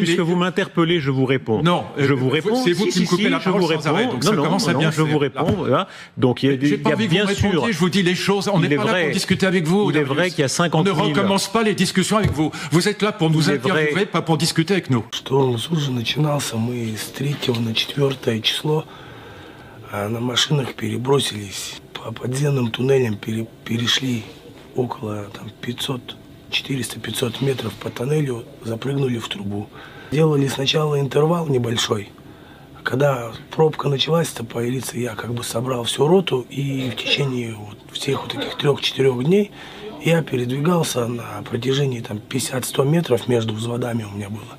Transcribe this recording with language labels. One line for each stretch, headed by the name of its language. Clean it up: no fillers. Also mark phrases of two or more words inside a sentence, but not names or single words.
French: puisque vous m'interpellez, je vous réponds. Non, je vous réponds. C'est vous qui me coupez la parole sans arrêt. Donc ça commence à bien faire. Je vous réponds. Donc il y a bien sûr. Je vous dis les choses. On n'est pas là pour discuter avec vous. Il est vrai qu'il y a 50 000. On ne recommence pas les discussions avec vous. Vous êtes là pour nous interviewer, pas pour discuter avec nous.
Russian: Штурм Сужи начинался, мы с 3 на 4 число на машинах перебросились по подземным туннелям, перешли около 400-500 метров по тоннелю, запрыгнули в трубу. Делали сначала интервал небольшой. Когда пробка началась, появиться, я как бы собрал всю роту, и в течение всех таких 3-4 дней я передвигался на протяжении 50-100 метров между взводами у меня было.